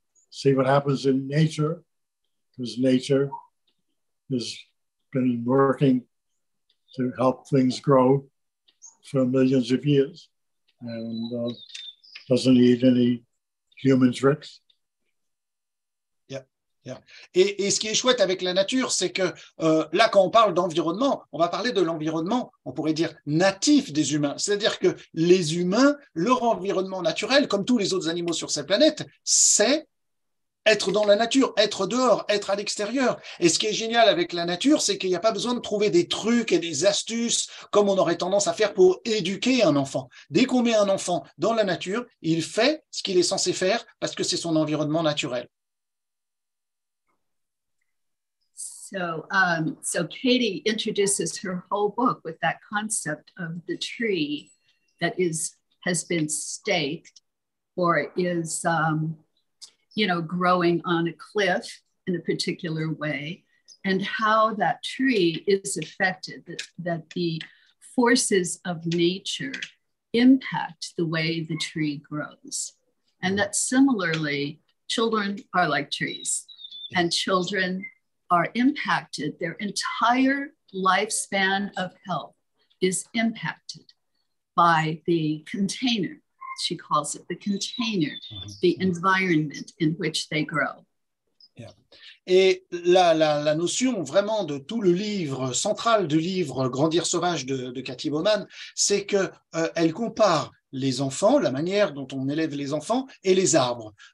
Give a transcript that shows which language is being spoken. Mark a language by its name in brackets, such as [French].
[English] See what happens in nature, because nature has been working to help things grow for millions of years and doesn't need any human tricks. [French] Et ce qui est chouette avec la nature, c'est que là, quand on parle d'environnement, on va parler de l'environnement, on pourrait dire natif des humains. C'est-à-dire que les humains, leur environnement naturel, comme tous les autres animaux sur cette planète, c'est être dans la nature, être dehors, être à l'extérieur. Et ce qui est génial avec la nature, c'est qu'il n'y a pas besoin de trouver des trucs et des astuces comme on aurait tendance à faire pour éduquer un enfant. Dès qu'on met un enfant dans la nature, il fait ce qu'il est censé faire parce que c'est son environnement naturel. [English] So Katy introduces her whole book with that concept of the tree that has been staked or is, growing on a cliff in a particular way, and how that tree is affected, that the forces of nature impact the way the tree grows. And that similarly, children are like trees, and children are impacted. Their entire lifespan of health is impacted by the container. She calls it the container, the environment in which they grow. [French] Et la notion vraiment de tout le livre, central du livre Grandir Sauvage de Katy Bowman, c'est qu'elle compare les enfants, la manière dont on élève les enfants et les arbres.